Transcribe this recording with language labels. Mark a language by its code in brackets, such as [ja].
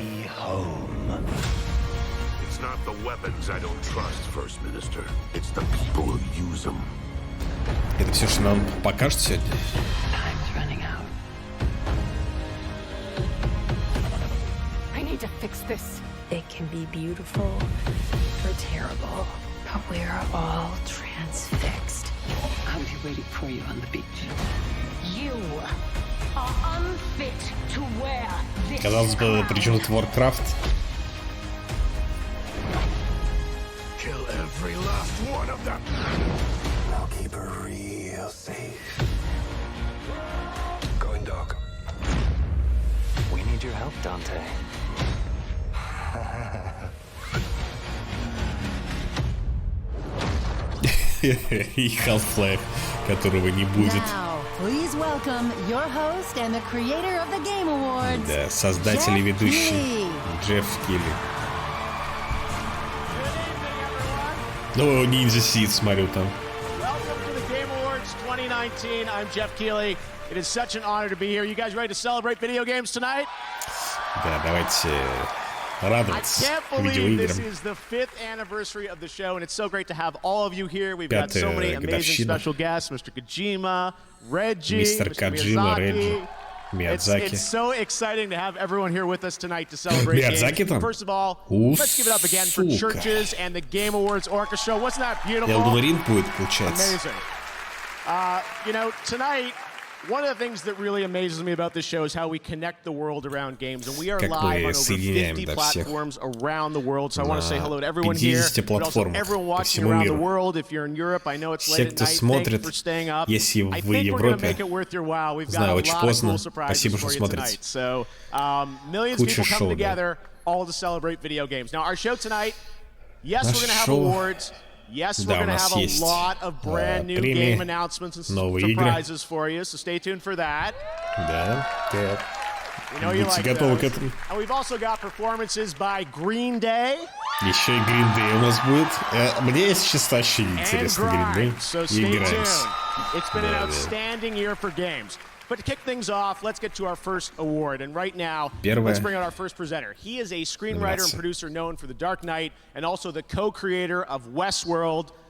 [en] It's not the weapons I don't trust, First Minister. It's the people who use them. [ru] Это все, что нам покажут сегодня. [en] I need to fix this. It can be beautiful or terrible, but we're all transfixed. I'll be waiting for you on the beach. You are unfit to wear this. [ru] Казалось бы, при чем тут Warcraft? [en] Kill every last one of them. I'll keep her real safe. Going dark. We need your help, Dante. [ru] И Half-Life, которого не будет. [en] Please welcome your host and the creator of the Game Awards. [ru] Да, создатель и ведущий Джефф Килли. Ну, Ninja Seed, смотрю там. [en] Welcome to the Game Awards 2019. I'm Jeff Keighley. It is such an honor to be here. You guys ready to celebrate video games tonight? [ru] Да, давайте радоваться видеоиграм. [en] This is the 5th anniversary of the show, and it's so great to have all of you here. We've got so many amazing special guests, Mr. Kojima, Reggie, Mr. Kojima, Reggie, Miyazaki. It's so exciting to have everyone here with us tonight to celebrate games. First of all, let's give it up again for Churches and the Game Awards Orchestra. Wasn't that beautiful? [ru] Elden Ring будет, получается. [en] Amazing. You know, tonight, one of the things that really amazes me about this show is how we connect the world around games. And we are live on over 50 platforms around the world. So I want to say hello to everyone here, but also everyone watching around the world. If you're in Europe, I know it's late at night. Thank you for staying up. I think we're going to make it worth your while. We've got a lot of cool surprises for you tonight. So millions of people come together all to celebrate video games. Now, our show tonight, yes, we're going to have awards. Yes, we're going to have a lot of brand new game announcements and surprises for you, so stay tuned for that. [ru] Да, [en] We know you like those. And we've also got performances by Green Day. [ru] Еще и Green Day у нас будет. Мне, если честно, очень интересно Green Day. [en] So stay tuned. It's been an outstanding year for games. But to kick things off, let's get to our first award. And right now, let's bring out our first presenter. He is a screenwriter and producer known for The Dark Knight and also the co-creator of Westworld.